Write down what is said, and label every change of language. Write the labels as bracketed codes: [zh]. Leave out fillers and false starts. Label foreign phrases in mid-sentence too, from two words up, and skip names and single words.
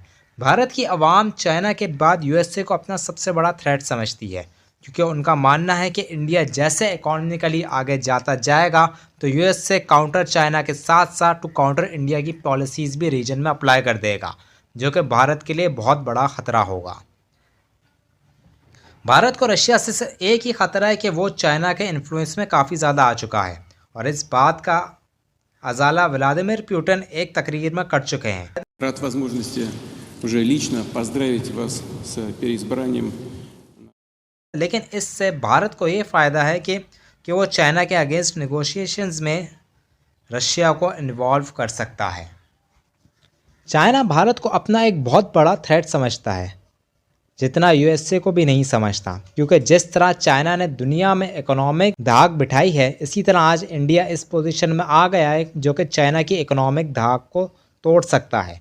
[hi] भारत की आवाम चाइना के बाद यूएसए को अपना सबसे बड़ा थ्रेट समझती है, क्योंकि उनका मानना है कि इंडिया जैसे इकोनॉमिकली आगे जाता जाएगा तो यूएसए काउंटर चाइना के साथ साथ [en] to counter [hi] इंडिया की पॉलिसीज़ भी रीजन में अप्लाई कर देगा, जो कि भारत के लिए बहुत बड़ा ख़तरा होगा। भारत को रशिया से एक ही ख़तरा है कि वो चाइना के इन्फ्लुएंस में काफ़ी ज़्यादा आ चुका है, और इस बात का अजाला व्लादिमीर पुतिन एक तकरीर में कर चुके हैं। [ru] Рад возможности уже лично поздравить вас с переизбранием. [hi] लेकिन इससे भारत को ये फ़ायदा है कि वो चाइना के [en] against negotiations [hi] में रशिया को इन्वॉल्व कर सकता है। चाइना भारत को अपना एक बहुत बड़ा थ्रेट समझता है, जितना यूएसए को भी नहीं समझता, क्योंकि जिस तरह चाइना ने दुनिया में इकोनॉमिक धाक बिठाई है, इसी तरह आज इंडिया इस पोजीशन में आ गया है जो कि चाइना की इकोनॉमिक धाक को तोड़ सकता है।